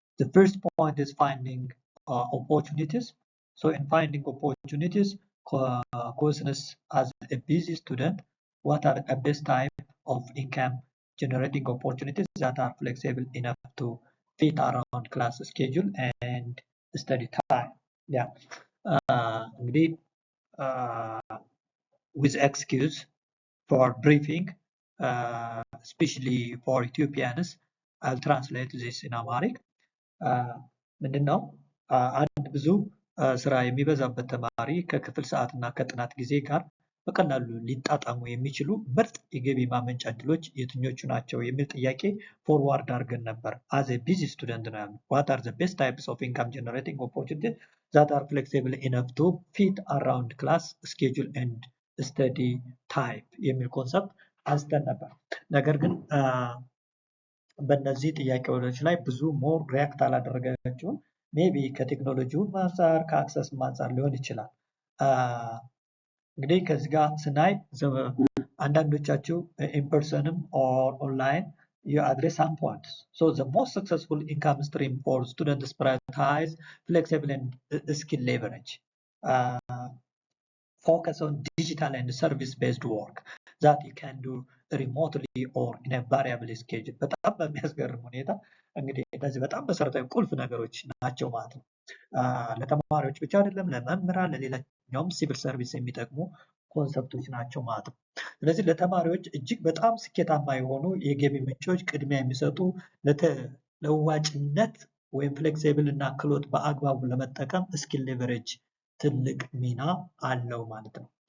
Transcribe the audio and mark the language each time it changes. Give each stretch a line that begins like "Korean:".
English: The first point is finding opportunities. So in finding opportunities, questions as a busy student, what are the best type of income generating opportunities that are flexible enough to fit around class schedule and study time? Yeah. እንግዲህ with excuse for briefing, especially for Ethiopians. I'll translate this in Amharic.
Amharic: ምንድን ነው አንድ ብዙ ስራ የሚበዛበት ተማሪ ከክፍል ሰዓት እና ከጥናት ጊዜ ጋር በቀላሉ ሊጣጣሙ የሚችሉ ምርጥ የገቢ ማመንጫ እድሎች የትኞቹ ናቸው የሚል ጥያቄ ፎርዋርድ አድርገን ነበር።
English: as a busy student
Amharic: ነው ያሉት
English: what are the best types of income generating opportunities that are flexible enough to fit around class schedule and study type
Amharic: የሚል ኮንሰፕት አንስተን ነበር። ነገር ግን በእነዚህ ጥያቄዎች ላይ ብዙ ሞር ሪያክት አላደረጋችሁም። ሜቢ ከቴክኖሎጂውም አንፃር ከአክሰስም አንፃር ሊሆን ይችላል። እንግዲህ ከዚህ ጋር ስናይ አንዳንዶቻችሁ ኢንፐርሰንም ኦር ኦንላይን
English: you address some points. So the most successful income stream for students prioritize flexible and skill leverage. Focus on digital and service-based work that you can do remotely or in a variable schedule.
Amharic: በጣም በሚያስገርም ሁኔታ እንግዲህ እነዚህ በጣም መሰረታዊ ቁልፍ ነገሮች ናቸው ማለት ነው። ለተማሪዎች ብቻ አይደለም፣ ለመምህራን፣ ለሌላኛውም ሲቪል ሰርቪስ የሚጠቅሙ ኮንሰፕቶች ናቸው ማለት ነው። ስለዚህ ለተማሪዎች እጅግ በጣም ስኬታማ የሆኑ የገቢ ምንጮች ቅድሚያ የሚሰጡ ለዋጭነት ወይም ፍሌክሲብል እና ክህሎት በአግባቡ ለመጠቀም ስኪል ሌቨሬጅ ትልቅ ሚና አለው ማለት ነው።